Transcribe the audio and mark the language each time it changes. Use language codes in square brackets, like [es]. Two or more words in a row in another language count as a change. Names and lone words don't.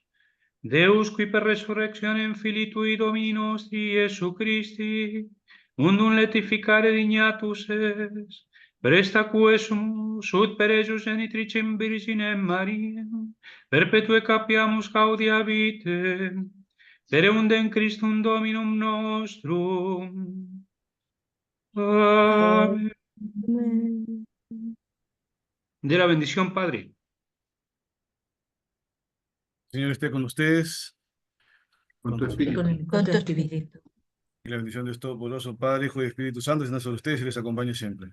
[la] Deus qui per resurrectionem Filii Tui Domini nostri Iesu Christi, undum letificare dignatus es, presta quesumus ut per ejus genitricem Virginem Mariam, perpetue capiamus gaudia vitem, per eundem Christum Dominum nostrum. [es] Amén. De la bendición, Padre. Señor esté con ustedes. Con tu su- espíritu. Con tu espíritu. Y la bendición de Dios Todopoderoso, Padre, Hijo y Espíritu Santo, descienda sobre ustedes y les acompañe siempre.